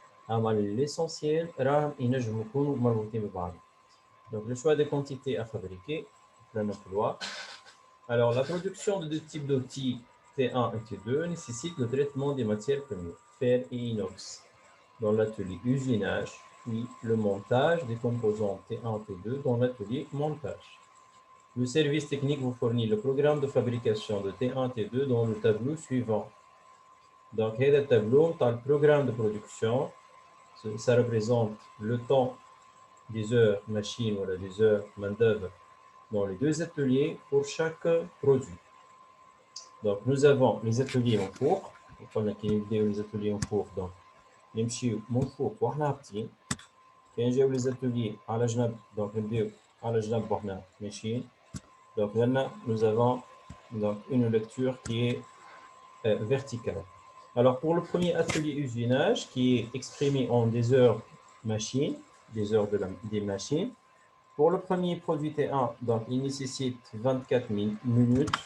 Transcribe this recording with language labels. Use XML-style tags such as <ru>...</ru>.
<ar>أما l'essentiel راهم ينجموا يكونوا مربوطين ببعضهم.</ar> <fr>Donc, le choix des quantités à fabriquer, plein emploi. Alors, la production de deux types d'outils T1 et T2 nécessite le traitement des matières premières, fer et inox, dans l'atelier usinage, puis le montage des composants T1 et T2 dans l'atelier montage. Le service technique vous fournit le programme de fabrication de T1 et T2 dans le tableau suivant. Donc, le tableau, dans le programme de production, ça représente le temps des heures machine ou des heures main-d'œuvre dans les deux ateliers pour chaque produit. Donc, nous avons les ateliers en cours. On a les ateliers en cours.</fr> <ar>Donc, نمشيو من فوق وحنا هابطين. كاين جاو les ateliers على جنب. Donc, نبداو على جنب وحنا ماشيين.</ar> <fr>Donc, là, nous avons donc, une lecture qui est verticale. Alors, pour le premier atelier usinage, qui est exprimé en des heures machines, des heures des machines, pour le premier produit T1, donc il nécessite 24 minutes.</fr>